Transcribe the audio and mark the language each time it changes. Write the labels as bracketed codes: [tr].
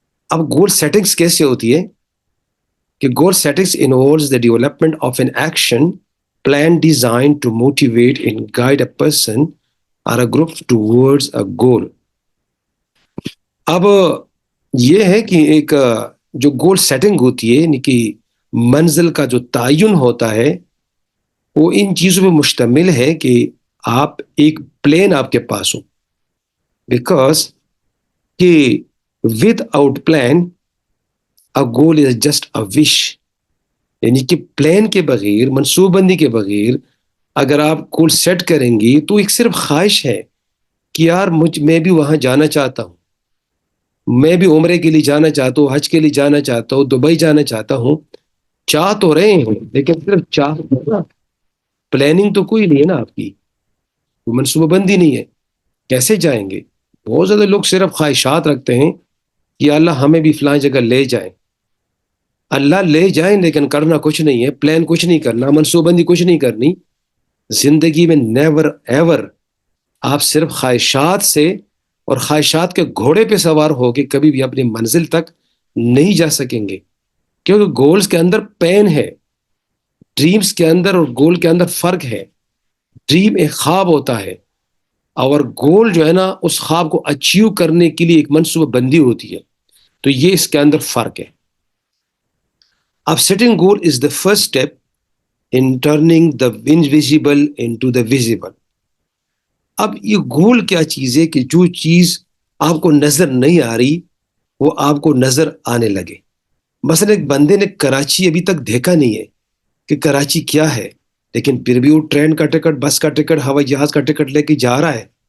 [ur] اب گول سیٹنگز کیسے ہوتی ہے کہ [en] Goal settings involves the development of an action plan design to motivate and guide a person اور a group towards a goal. [ur] اب یہ ہے کہ ایک جو گول سیٹنگ ہوتی ہے، یعنی کہ منزل کا جو تعین ہوتا ہے، وہ ان چیزوں پہ مشتمل ہے کہ آپ ایک پلان آپ کے پاس ہو. [en] Because کہ without plan a goal is just a wish. [ur] یعنی کہ پلان کے بغیر، منصوبہ بندی کے بغیر اگر آپ گول سیٹ کریں گی تو ایک صرف خواہش ہے کہ یار میں بھی وہاں جانا چاہتا ہوں، میں بھی عمرے کے لیے جانا چاہتا ہوں، حج کے لیے جانا چاہتا ہوں، دبئی جانا چاہتا ہوں. چاہ تو رہے ہیں لیکن صرف چاہ، پلاننگ تو کوئی نہیں ہے نا آپ کی، منصوبہ بندی نہیں ہے. کیسے جائیں گے؟ بہت زیادہ لوگ صرف خواہشات رکھتے ہیں کہ اللہ ہمیں بھی فلاں جگہ لے جائیں. اللہ لے جائیں لیکن کرنا کچھ نہیں ہے، پلان کچھ نہیں کرنا، منصوبہ بندی کچھ نہیں کرنی. زندگی میں نیور ایور آپ صرف خواہشات سے اور خواہشات کے گھوڑے پہ سوار ہو کے کبھی بھی اپنی منزل تک نہیں جا سکیں گے. کیونکہ گولز کے اندر پین ہے، ڈریمز کے اندر اور گول کے اندر فرق ہے. ڈریم ایک خواب ہوتا ہے اور گول جو ہے نا اس خواب کو اچیو کرنے کے لیے ایک منصوبہ بندی ہوتی ہے. تو یہ اس کے اندر فرق ہے. [en] اب setting goal is the first step in turning the invisible into the visible. [ur] اب یہ گول کیا چیز ہے کہ جو چیز آپ کو نظر نہیں آ رہی وہ آپ کو نظر آنے لگے. مثلا ایک بندے نے کراچی ابھی تک دیکھا نہیں ہے کہ کراچی کیا ہے، لیکن پھر بھی وہ ٹرین کا ٹکٹ، بس کا ٹکٹ، ہوائی جہاز کا ٹکٹ لے کے جا رہا ہے.